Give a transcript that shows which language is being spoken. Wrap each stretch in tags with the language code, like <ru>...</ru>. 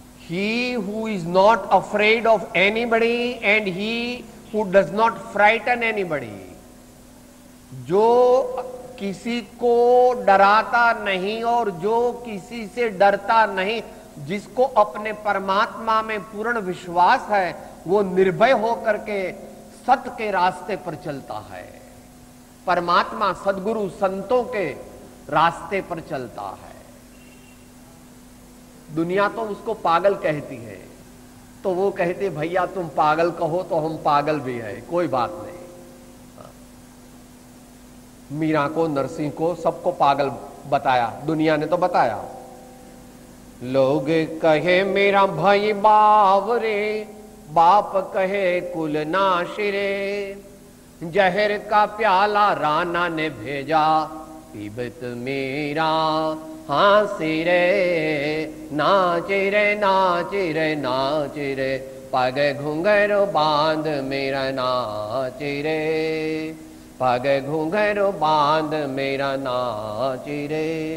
<en>He who is not afraid of anybody and he who does not frighten anybody।</en> <hi>जो किसी को डराता नहीं और जो किसी से डरता नहीं, जिसको अपने परमात्मा में पूर्ण विश्वास है, वो निर्भय होकर के सत्य के रास्ते पर चलता है। परमात्मा सद्गुरु संतों के रास्ते पर चलता है। दुनिया तो उसको पागल कहती है, तो वो कहते भैया तुम पागल कहो तो हम पागल भी है, कोई बात नहीं। मीरा को, नरसिंह को, सबको पागल बताया, दुनिया ने तो बताया। लोग कहे मेरा भाई बावरे, बाप कहे कुल नाशिरे, जहर का प्याला राना ने भेजा, पीबत मेरा हांसी रे, नाचे रे नाचे रे नाचे रे, पग घुंघरू बांध मेरा नाचे रे, पग घुंघरू बांध मेरा नाचे रे।</hi>